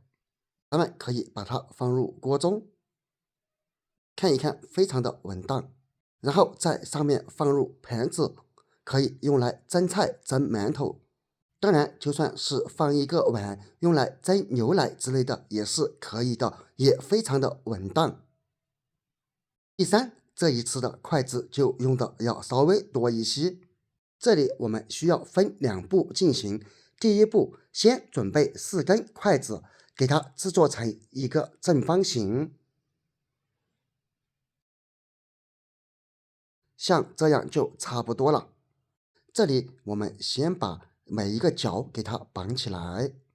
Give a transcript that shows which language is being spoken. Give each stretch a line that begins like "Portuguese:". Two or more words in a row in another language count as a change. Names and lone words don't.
Chinese: 咱們可以把它放入鍋中，看一看非常的穩當，然後在上面放入盤子，可以用來蒸菜蒸饅頭。當然，就算是放一個碗用來蒸牛奶之類的也是可以的，也非常的穩當。第三，這一次的筷子就用的要稍微多一些。這裡我們需要分2步進行。第一步，先準備4根筷子，給它制作成一個正方形，像這樣就差不多了。這裡我們先把每一個角給它綁起來。